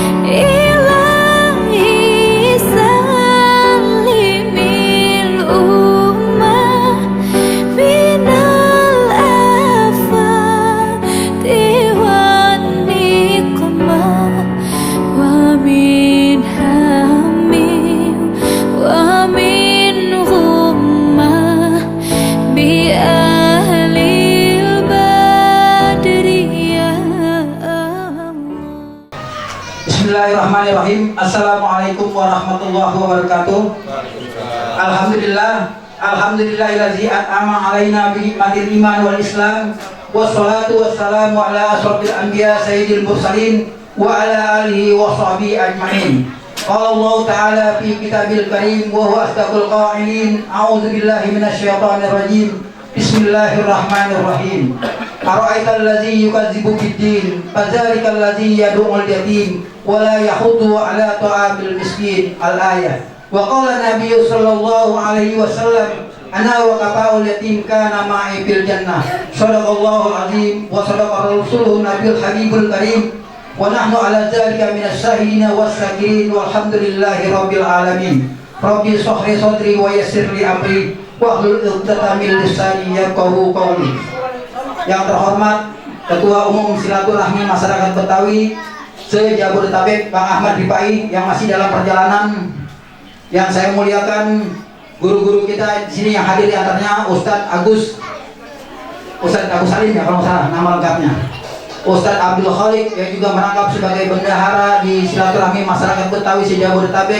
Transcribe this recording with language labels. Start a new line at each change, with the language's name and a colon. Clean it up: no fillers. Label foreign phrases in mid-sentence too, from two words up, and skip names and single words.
Arabic: إلهي سلم الأمة من الآفات والنقمة ومن هم ومن غمة بأهل بدر يا الله. بسم الله الرحمن الرحيم. السلام عليكم ورحمة الله وبركاته. الحمد لله، الحمد لله الذي أنعم علينا بنعمة الإيمان والإسلام. والصلاة والسلام على أشرف الأنبياء سيد المرسلين وعلى آله وصحبه أجمعين. قال الله تعالى في الكتاب الكريم وهو أصدق القائلين. أعوذ بالله من الشيطان الرجيم. بسم الله الرحمن الرحيم. أرأيت الذي يكذب بالدين، فذلك الذي يدع اليتيم ولا يحض على طعام المسكين. Al-ayah. وقال النبي صلى الله عليه وسلم، أنا وكافل اليتيم كان معي في الجنة. صدق الله العظيم وصدق رسوله النبي الحبيب الكريم. ونحن على ذلك من الشاهدين والشاكرين والحمد لله رب العالمين. رب اشرح لي صدري ويسر لي أمري واحلل عقدة من لساني يفقهوا قولي.
Indonesian: Yang terhormat Ketua Umum Silaturahmi Masyarakat Betawi se-Jabodetabek Bang Ahmad Rifai yang masih dalam perjalanan, yang saya muliakan guru-guru kita di sini yang hadir, di antaranya Ustadz Agus Salim ya kalau nggak salah nama lengkapnya, Ustadz Abdul Khalik yang juga merangkap sebagai bendahara di Silaturahmi Masyarakat Betawi se-Jabodetabek.